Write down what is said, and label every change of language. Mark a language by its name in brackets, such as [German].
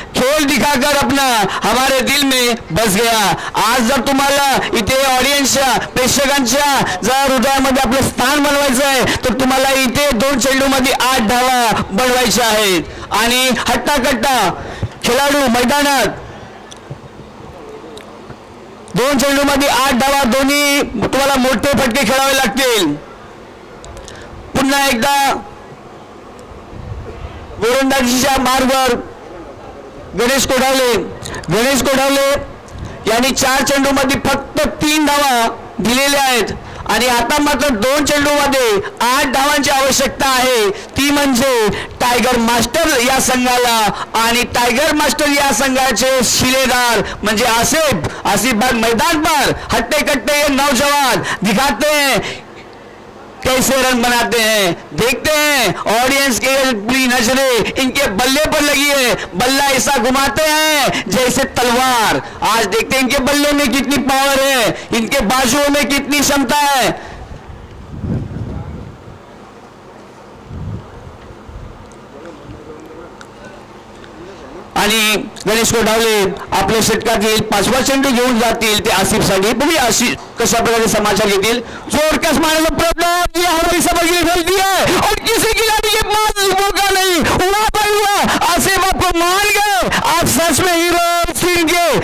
[Hindi] खेल दिखाकर अपना हमारे दिल में बस गया. [Marathi] आज जर तुम्हाला इथे ऑडियन्सच्या प्रेक्षकांच्या जर हृदयामध्ये आपलं स्थान बनवायचं आहे तर तुम्हाला इथे 2 चेंडूमध्ये 8 धावा बनवायच्या आहेत. आणि हट्टाकट्टा खेळाडू मैदानात 2 चेंडूमध्ये 8 धावा. दोन्ही तुम्हाला मोठे फटके खेळावे लागतील. पुन्हा एकदा गोलंदाजीच्या मार्गावर गणेश कोढावले यांनी 4 चेंडूमध्ये फक्त 3 धावा दिलेल्या आहेत आणि आता मात्र 2 चेंडूमध्ये 8 धावांची आवश्यकता आहे. ती म्हणजे टायगर मास्टर या संघाला आणि टायगर मास्टर या संघाचे शिलेदार म्हणजे आसिफ [Hindi] मैदान पर हट्टे कट्टे नौजवान दिखाते हैं कैसे रन बनाते हैं. देखते हैं ऑडियंस के पूरी नजरें इनके बल्ले पर लगी है. बल्ला ऐसा घुमाते हैं जैसे तलवार. आज देखते हैं इनके बल्ले में कितनी पावर है, इनके बाजुओं में कितनी क्षमता है. [Marathi] आणि गणेश कोढावले आपल्या षटकातील 5वा चेंडू घेऊन जातील ते आसिफसाठी. बघूया आसिफ कशा प्रकारे समाचार घेतील. [Hindi] जोरकस मारने का प्रयत्न, ये हमारी समझ की गलती है और किसी खिलाड़ी के पास मौका नहीं. वाह भाई वाह, आसिफ आपको मान गए, आप सच में हीरो सीन के.